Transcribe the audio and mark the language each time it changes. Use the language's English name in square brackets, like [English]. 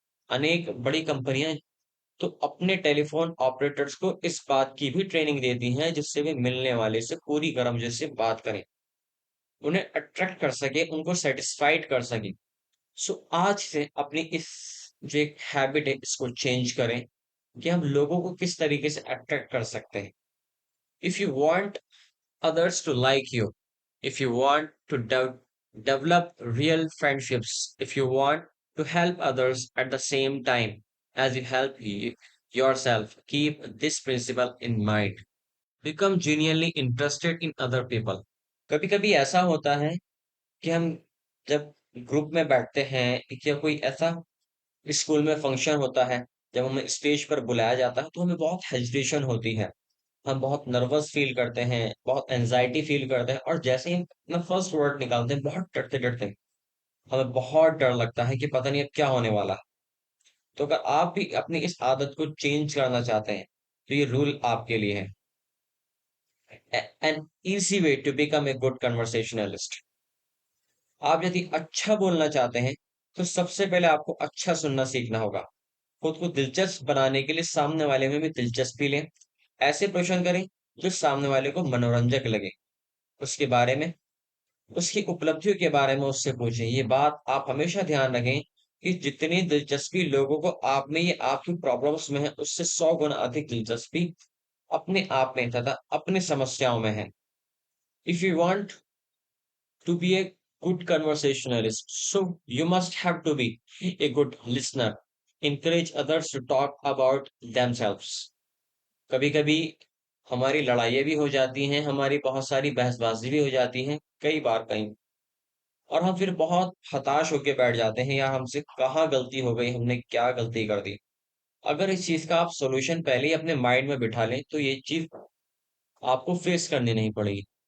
[Hindi] अनेक बड़ी कंपनियां तो अपने टेलीफोन ऑपरेटर्स को इस बात की भी ट्रेनिंग देती हैं जिससे वे मिलने वाले से पूरी गर्मजोशी से बात करें, उन्हें अट्रैक्ट कर सके, उनको सेटिस्फाइड कर सके। सो आज से अपनी इस जो एक हैबिट है इसको चेंज करें कि हम लोगों को किस तरीके से अट्रैक्ट कर सकते हैं। [English] If you want others to like you, if you want to develop real friendships, if you want to help others at the same time as you help yourself, keep this principle in mind. Become genuinely interested in other people. [Hindi] कभी कभी ऐसा होता है कि हम जब group में बैठते हैं या कोई ऐसा स्कूल में फंक्शन होता है, जब हमें स्टेज पर बुलाया जाता है तो हमें बहुत हेजिटेशन होती है, हम बहुत नर्वस फील करते हैं, बहुत एंजाइटी फील करते हैं, और जैसे ही हम अपना फर्स्ट वर्ड निकालते हैं बहुत डरते डरते हैं, हमें बहुत डर लगता है कि पता नहीं अब क्या होने वाला है। तो अगर आप भी अपनी इस आदत को चेंज करना चाहते हैं तो ये रूल आपके लिए है। [English] An easy way to become a good conversationalist. [Hindi] आप यदि अच्छा बोलना चाहते हैं तो सबसे पहले आपको अच्छा सुनना सीखना होगा। खुद को दिलचस्प बनाने के लिए सामने वाले में भी दिलचस्पी लें। ऐसे प्रश्न करें जो सामने वाले को मनोरंजक लगे। उसके बारे में, उसकी उपलब्धियों के बारे में उससे पूछें। ये बात आप हमेशा ध्यान रखें कि जितनी दिलचस्पी लोगों को आप में या आपकी प्रॉब्लम्स में है, उससे 100 गुना अधिक दिलचस्पी अपने आप में तथा अपनी समस्याओं में है। [English] If you want to be a good conversationalist, so you must have to be a good listener. Encourage others to talk about themselves. [Hindi] कभी कभी हमारी लड़ाइयाँ भी हो जाती हैं, हमारी बहुत सारी बहसबाजी भी हो जाती हैं, कई बार कहीं, और हम फिर बहुत हताश होके बैठ जाते हैं या हमसे कहाँ गलती हो गई, हमने क्या गलती कर दी। अगर इस चीज का आप सॉल्यूशन पहले ही अपने माइंड में बिठा लें तो ये चीज आपको फेस करनी नहीं पड़ेगी।